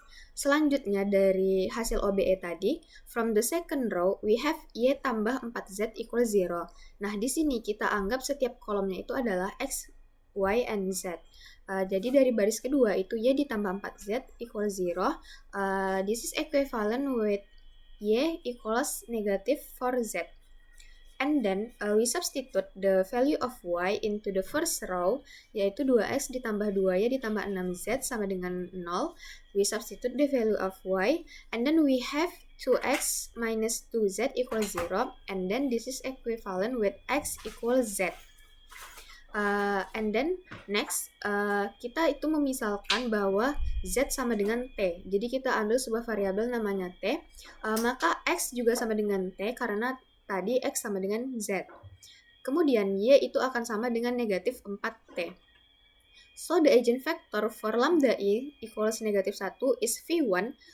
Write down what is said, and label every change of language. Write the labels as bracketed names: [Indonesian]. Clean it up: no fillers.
[Indonesian] Selanjutnya dari hasil OBE tadi, [English] from the second row, we have Y tambah 4Z equals 0. [Indonesian] Nah, di sini kita anggap setiap kolomnya itu adalah X, Y, and Z. Jadi dari baris kedua itu Y ditambah 4Z equals 0. [English] This is equivalent with Y equals negative 4Z. And then we substitute the value of Y into the first row, [Indonesian] yaitu 2X ditambah 2Y ditambah 6Z sama dengan 0. [English] We substitute the value of Y, and then we have 2X minus 2Z equals 0, and then this is equivalent with X equals Z. And then next, [Indonesian] kita itu memisalkan bahwa Z sama dengan T. Jadi kita ambil sebuah variabel namanya T, maka X juga sama dengan T karena tadi X sama dengan Z. Kemudian Y itu akan sama dengan negatif 4T. [English] So the eigenvector for lambda I equals negatif 1 is V1.